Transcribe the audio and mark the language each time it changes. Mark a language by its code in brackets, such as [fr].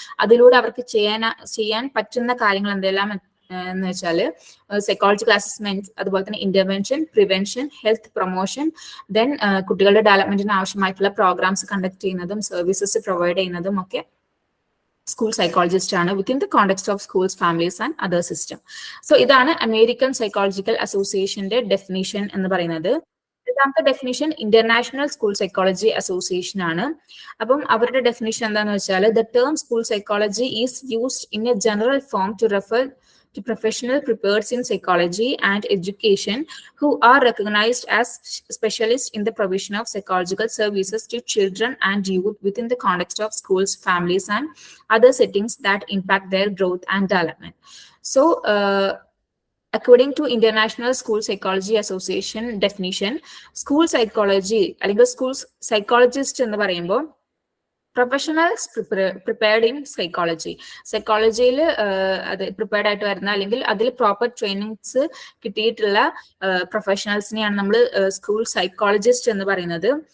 [ml] അതിലൂടെ അവർക്ക് ചെയ്യാൻ പറ്റുന്ന കാര്യങ്ങൾ എന്തെല്ലാം എന്ന് വെച്ചാൽ സൈക്കോളജിക്കൽ അസസ്മെന്റ്, അതുപോലെ തന്നെ intervention, prevention, health promotion, then കുട്ടികളുടെ ഡെവലപ്മെന്റിന് ആവശ്യമായിട്ടുള്ള പ്രോഗ്രാംസ് കണ്ടക്ട് ചെയ്യുന്നതും സർവീസസ് പ്രൊവൈഡ് ചെയ്യുന്നതും ഒക്കെ സ്കൂൾ സൈക്കോളജിസ്റ്റ് ആണ് [en] Within the context of schools, families and other system. [ml] So ഇതാണ് അമേരിക്കൻ സൈക്കോളജിക്കൽ അസോസിയേഷന്റെ ഡെഫിനിഷൻ എന്ന് പറയുന്നത്. രണ്ടാമത്തെ definition international school psychology association ആണ്. അപ്പം അവരുടെ ഡെഫിനിഷൻ എന്താണെന്ന് വെച്ചാൽ [en] The term school psychology is used in a general form to refer to professional prepared in psychology and education who are recognized as specialists in the provision of psychological services to children and youth within the context of schools, families, and other settings that impact their growth and development. So, according to International School Psychology Association definition, school psychology, [ml] അല്ലെങ്കിൽ school psychologist എന്ന് പറയുമ്പോൾ professionals prepared in psychology, സൈക്കോളജിയിൽ അത് prepared ആയിട്ട് വരുന്ന അല്ലെങ്കിൽ അതിൽ proper trainings കിട്ടിയിട്ടുള്ള പ്രൊഫഷണൽസിനെയാണ് നമ്മൾ സ്കൂൾ സൈക്കോളജിസ്റ്റ് എന്ന് പറയുന്നത്.